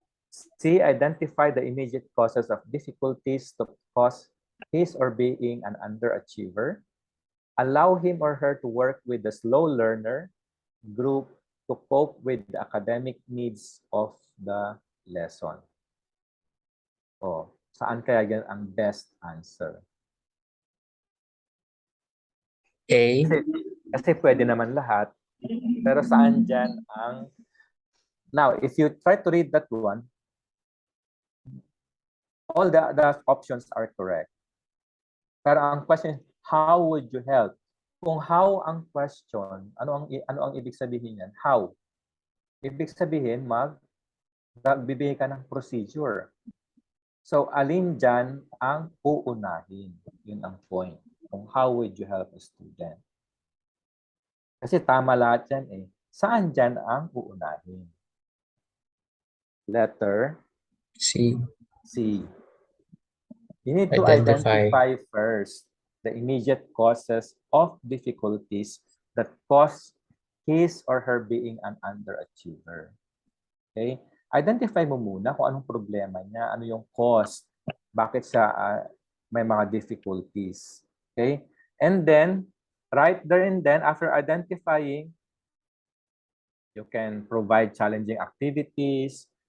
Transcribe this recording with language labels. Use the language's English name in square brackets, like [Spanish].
[English] C, identify the immediate causes of difficulties to cause his or being an underachiever. Allow him or her to work with the slow learner group to cope with the academic needs of the lesson. [Filipino] Saan kaya yan ang best answer? [English] Okay. [Filipino] Kasi pwede naman lahat. Pero saan dyan ang... [English] Now, if you try to read that one, all the options are correct. [Filipino] Pero ang [English] question, how would you help? [Filipino] Kung how ang question, ano ang ibig sabihin yan? How? Ibig sabihin, magbibigay ka ng procedure. So, alin dyan ang uunahin? Yun ang point. Kung [English] how would you help a student? [Filipino] Kasi tama lahat yan eh. Saan dyan ang uunahin? [English] Letter C. C. You need to identify first the immediate causes of difficulties that cause his or her being an underachiever. Okay? Identify [Filipino] mo muna kung anong problema niya, ano yung cause, bakit siya may mga difficulties. [English] Okay? And then, right there and then, after identifying, you can provide challenging activities.